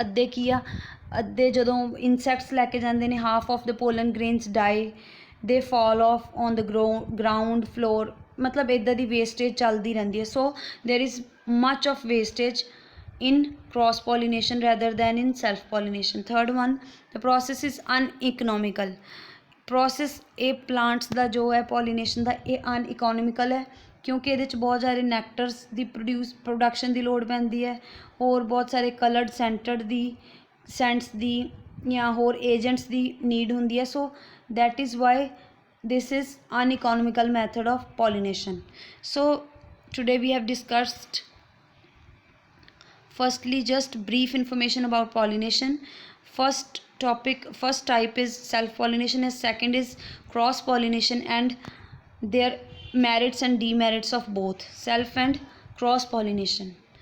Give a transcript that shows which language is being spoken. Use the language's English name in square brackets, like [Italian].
[Punjabi] ਅੱਧੇ ਕੀ ਆ, ਅੱਧੇ ਜਦੋਂ insects ਲੈ ਕੇ ਜਾਂਦੇ ਨੇ [English] half of the pollen grains die, they fall off on the ground floor, [Punjabi] ਮਤਲਬ ਇੱਦਾਂ ਦੀ wastage ਚੱਲਦੀ ਰਹਿੰਦੀ ਹੈ। [English] so there is much of wastage in cross pollination rather than in self pollination। third one, the process is uneconomical, [Punjabi] process ਇਹ plants ਦਾ ਜੋ ਹੈ pollination ਦਾ ਇਹ ਅਨਇਕੋਨੋਮਿਕਲ ਹੈ, ਕਿਉਂਕਿ ਇਹਦੇ 'ਚ ਬਹੁਤ ਸਾਰੇ ਨੈਕਟਰਸ ਦੀ ਪ੍ਰੋਡਕਸ਼ਨ ਦੀ ਲੋੜ ਪੈਂਦੀ ਹੈ, ਹੋਰ ਬਹੁਤ ਸਾਰੇ ਕਲਰਡ ਸੈਂਟਸ ਦੀ ਜਾਂ ਹੋਰ ਏਜੰਟਸ ਦੀ ਨੀਡ ਹੁੰਦੀ ਹੈ। [English] So that is why this is uneconomical method of pollination। so today we have discussed firstly just brief information about pollination। first topic, first type is self pollination, and second is cross pollination, and their merits and demerits of both self and cross pollination.